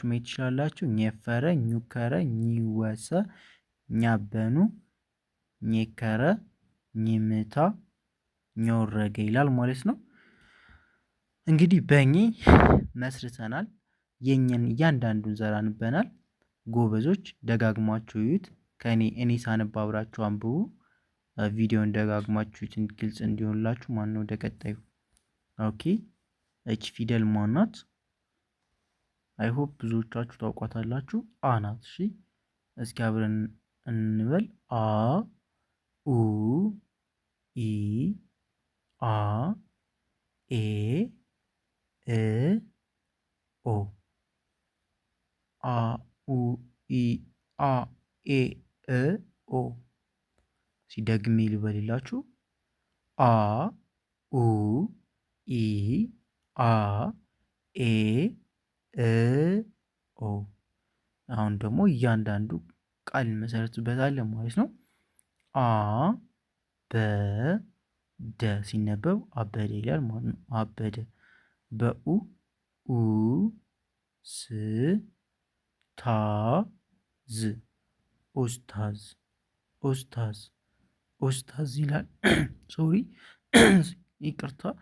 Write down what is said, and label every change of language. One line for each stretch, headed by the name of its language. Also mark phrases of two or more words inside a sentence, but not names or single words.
Amharic: ማየት ትችላላችሁ። ኘፈረ ኙከረ ኚወሰ ኛበኑ ኘከረ ኝምታ ኞረገ ይላል ማለት ነው። እንግዲህ በኚ መስርተናል። የኛን እያንዳንዱን ዘር አንበናል። ጎበዞች ደጋግማችሁ እዩት። እኔ ሳነብ አብራችሁ አንብቡ። ቪዲዮን ደጋግማችሁ ግልጽ እንዲሆንላችሁ። ማነው ወደ ቀጣዩ? ኦኬ። እች ፊደል ማናት?
English: I hope
Amharic: ብዙዎቻችሁ ታውቋታላችሁ። አ ናት። እሺ እስኪ አብረን እንበል። አ ኡ ኢ አ ኤ እ ኦ አ ኡ ኢ አ ኤ እ ኦ። ሲደግሜ ልበልላችሁ። አ ኡ ኢ አ ኤ እ ኦ። አሁን ደግሞ እያንዳንዱ ቃል እንመሰርትበታለን ማለት ነው። አ በ ደ ሲነበብ አበደ ይላል ማለት ነው። አበደ። በኡ ኡ ስ ታ ዝ ኡስታዝ ኡስታዝ ኡስታዝ ይላል። ሶሪ ይቅርታ፣